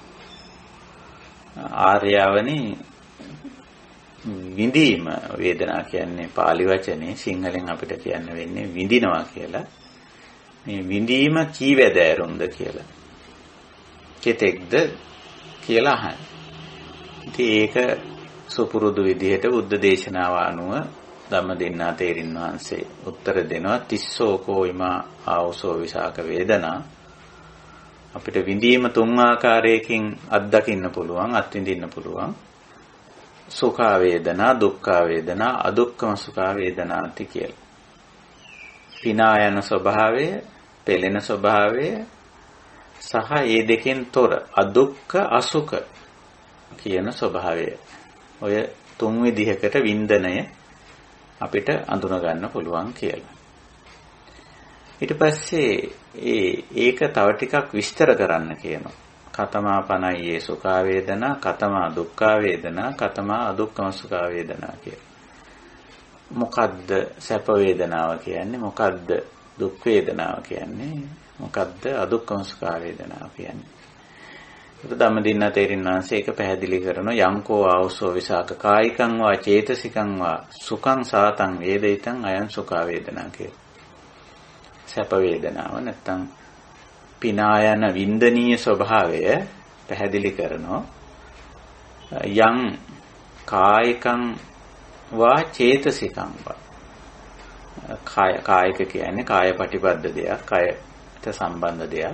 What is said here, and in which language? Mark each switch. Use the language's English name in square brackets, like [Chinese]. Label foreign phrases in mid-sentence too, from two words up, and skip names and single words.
[Sinhala] ආර්යවනි විඳීම වේදනා කියන්නේ pāli වචනේ සිංහලෙන් අපිට කියන්න වෙන්නේ විඳිනවා කියලා. මේ විඳීම කීවැදෑරුම්ද කියලා. කෙතෙක්ද කියලා අහන්නේ. ඉතින් ඒක සුපුරුදු විදිහට බුද්ධ දේශනාව අනුව ධම්මදින්නා තේරින් වහන්සේ උත්තර දෙනවා. [Pali] තිස්සෝකෝ ඉමා ආවසෝ විසාක වේදනා. [Sinhala] අපිට විඳීම තුන් ආකාරයකින් අත්දකින්න පුළුවන්, අත්විඳින්න පුළුවන්. [Pali] සුඛ වේදනා, දුක්ඛ වේදනා, අදුක්ඛම සුඛ වේදනාති කියලා. [Sinhala] පිනා යන ස්වභාවය, පෙළෙන ස්වභාවය සහ ඒ දෙකෙන් තොර [Pali] අදුක්ඛ අසුඛ [Sinhala] කියන ස්වභාවය. ඔය තුන් විදිහකට වින්දනය අපිට අඳුන ගන්න පුළුවන් කියලා. ඊට පස්සේ ඒක තව ටිකක් විස්තර කරන්න කියනවා. [Pali] කතමා පනයියේ සුඛ වේදනා, කතමා දුක්ඛ වේදනා, කතමා අදුක්ඛම සුඛ වේදනා කියලා. [Sinhala] මොකද්ද සැප වේදනාව කියන්නේ? මොකද්ද දුක් වේදනාව කියන්නේ? මොකද්ද අදුක්ඛම සුඛ වේදනාව කියන්නේ? ඒක ධම්මදින්නා තේරින් වහන්සේ ඒක පැහැදිලි කරනවා. [Pali] යංකෝ ආවසෝ විසාක කායිකං වා චේතසිකං වා සුඛං සාතං වේදිතං අයං සුඛ වේදනා කියලා. [Sinhala] සැප වේදනාව නැත්තම් පිනායන වින්දනීය ස්වභාවය පැහැදිලි කරනවා. [Pali] යං කායිකං වා චේතසිකං වා. [Sinhala] කායික කියන්නේ කාය පටිපද්ද දෙයක්, කයට සම්බන්ධ දෙයක්.